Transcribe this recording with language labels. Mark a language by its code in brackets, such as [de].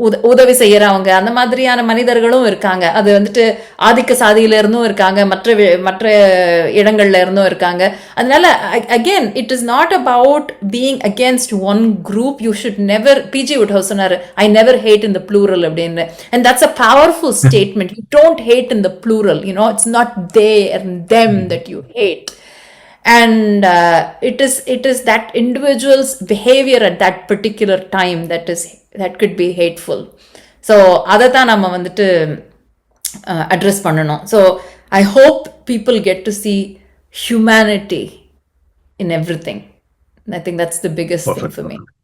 [ta] உதவி செய்யறவங்க அந்த மாதிரியான மனிதர்களும் இருக்காங்க. அது வந்துட்டு ஆதிக்க சாதியில இருந்தும் இருக்காங்க, மற்ற இடங்கள்ல இருந்தும் இருக்காங்க. அதனால [en] again it is not about being against one group. You should never, PG Woodhouse [ta] சொன்னாரு, [en] I never hate in the plural [ta] அப்படின்னு. [en] And that's a powerful statement. You don't hate in the plural, it's not they and them that you hate. And it is that individual's behavior at that particular time that could be hateful. [ta] So அதைத்தான் நம்ம வந்துட்டு address பண்ணணும். [en] So I hope people get to see humanity in everything. I think that's the biggest thing for me.